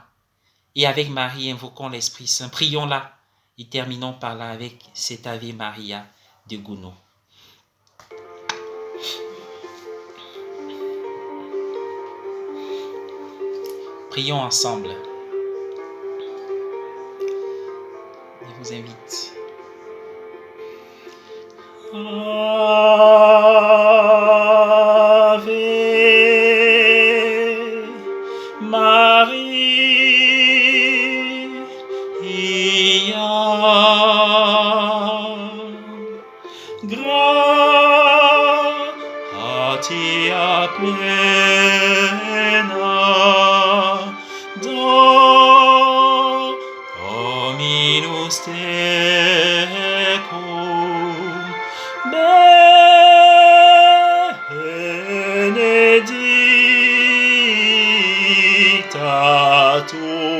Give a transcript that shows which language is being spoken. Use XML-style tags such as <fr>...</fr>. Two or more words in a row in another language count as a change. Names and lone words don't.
<fr>Et avec Marie, invoquons l'Esprit Saint. Prions-la et terminons par là avec cet Ave Maria de Gounod. Prions ensemble. Je vous invite.</fr> <la>Ave Maria, gratia plena, Dominus tecum, benedicta tu</la>